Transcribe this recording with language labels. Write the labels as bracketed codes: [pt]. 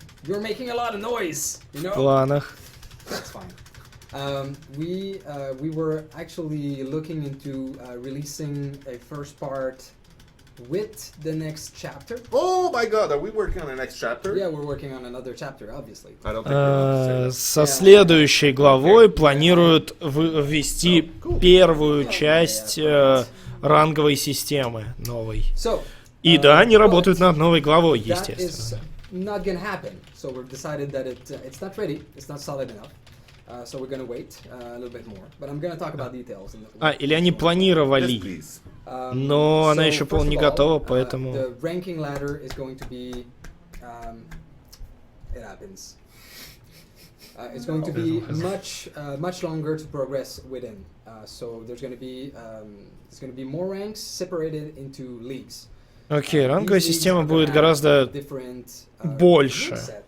[en] You're making a lot of noise, you know? [ru] В планах. [en] That's fine. We were actually looking into releasing a first part with the next chapter. Oh my god, are we working on the next chapter? Yeah, we're working on another chapter, obviously. I don't think we're [ru] Со следующей главой планируют ввести первую часть ранговой системы новой. И да, они работают над новой главой, естественно. [en] Not gonna happen. So we've decided that it's not ready. It's not solid enough. So we're gonna wait a little bit more. But I'm gonna talk about details. [ru] Или они планировали, но она еще не готова, поэтому... [en] The ranking ladder is going to be... it happens. It's going to be much longer to progress within. So there's going to be more ranks separated into leagues. [ru] Окей, ранговая система будет гораздо больше.